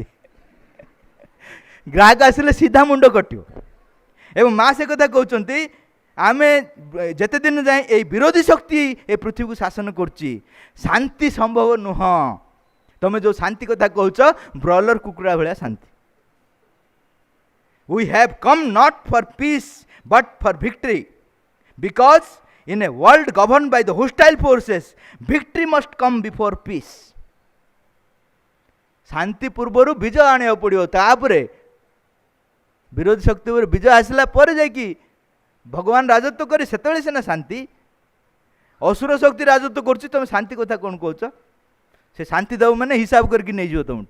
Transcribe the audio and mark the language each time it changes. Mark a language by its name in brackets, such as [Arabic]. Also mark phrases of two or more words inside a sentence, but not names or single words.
[Odia] ଗ୍ରାହକ ଆସିଲେ ସିଧା ମୁଣ୍ଡ କଟିବ। ଏବଂ ମା ସେ କଥା କହୁଛନ୍ତି, ଆମେ ଯେତେ ଦିନ ଯାଏଁ ଏଇ ବିରୋଧୀ ଶକ୍ତି ଏ ପୃଥିବୀକୁ ଶାସନ କରୁଛି, ଶାନ୍ତି ସମ୍ଭବ ନୁହଁ। ତମେ ଯେଉଁ ଶାନ୍ତି କଥା କହୁଛ, ବ୍ରଏଲର କୁକୁଡ଼ା ଭଳିଆ ଶାନ୍ତି। [English] We have come not for peace but for victory, because in a world governed by the hostile forces, victory must come before peace. [Odia] ଶାନ୍ତି ପୂର୍ବରୁ ବିଜୟ ଆଣିବାକୁ ପଡ଼ିବ, ତାପରେ ବିରୋଧୀ ଶକ୍ତି ଉପରେ ବିଜୟ ଆସିଲା ପରେ ଯାଇକି ଭଗବାନ ରାଜତ୍ୱ କରି ସେତେବେଳେ ସିନା ଶାନ୍ତି। ଅସୁର ଶକ୍ତି ରାଜତ୍ୱ କରୁଛି, ତମେ ଶାନ୍ତି କଥା କ'ଣ କହୁଛ? ସେ ଶାନ୍ତି ଦେବ ମାନେ ହିସାବ କରିକି ନେଇଯିବ ତମଠୁ।